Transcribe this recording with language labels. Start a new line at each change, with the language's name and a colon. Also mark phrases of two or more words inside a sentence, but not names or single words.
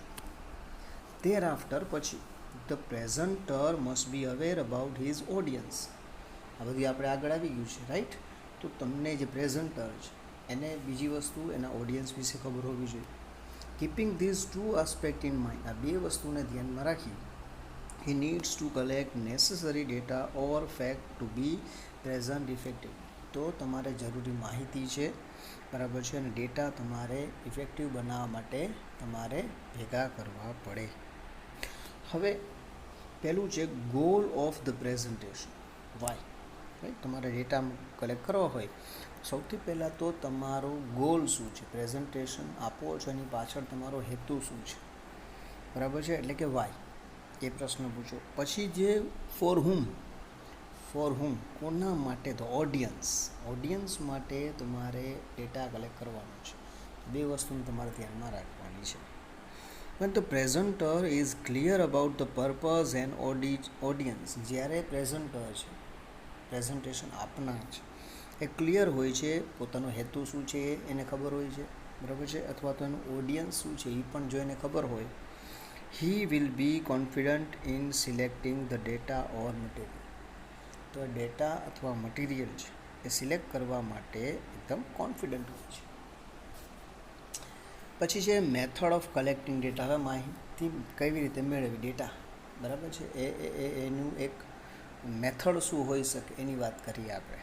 English: Thereafter, પછી the presenter must be aware about his audience.
Gujarati: આ બધી આપણે આગળ આવી ગયું છે, રાઈટ. તો તમને જે પ્રેઝન્ટર છે એને બીજી વસ્તુ એના ઓડિયન્સ વિશે ખબર હોવી જોઈએ.
English: Keeping these two aspect in mind,
Gujarati: આ બે વસ્તુને ધ્યાનમાં રાખી,
English: he needs to collect necessary data or fact to be present effective.
Gujarati: તો તમારે જરૂરી માહિતી છે, બરાબર છે, અને ડેટા તમારે ઇફેક્ટિવ બનાવવા માટે તમારે ભેગા કરવા પડે. હવે પહેલું છે
English: goal of the presentation. Why, right?
Gujarati: તમારે
English: data collect
Gujarati: કરવા હોય સૌથી પહેલાં તો તમારો ગોલ શું છે, પ્રેઝન્ટેશન આપો છો એની પાછળ તમારો હેતુ શું છે, બરાબર છે, એટલે કે વાય, એ પ્રશ્ન પૂછો. પછી જે
English: for whom,
Gujarati: કોના માટે? તો ઓડિયન્સ માટે તમારે
English: data collect
Gujarati: કરવાનો છે. બે વસ્તુને તમારે ધ્યાનમાં રાખવાની છે.
English: when the presenter is clear about the purpose and audience,
Gujarati: જ્યારે પ્રેઝન્ટર છે, પ્રેઝન્ટેશન આપનાર છે, એ ક્લિયર હોય છે, પોતાનો હેતુ શું છે એને ખબર હોય છે, બરાબર છે, અથવા તો એનું ઓડિયન્સ શું છે એ પણ જો એને ખબર હોય,
English: he will be confident in selecting the data or material.
Gujarati: તો ડેટા અથવા મટીરિયલ છે એ સિલેક્ટ કરવા માટે એકદમ કોન્ફિડન્ટ હોય છે. પછી છે
English: method of collecting data.
Gujarati: હવે માહિતી કેવી રીતે મેળવી ડેટા, બરાબર છે, એનું એક મેથડ શું હોઈ શકે એની વાત કરીએ આપણે.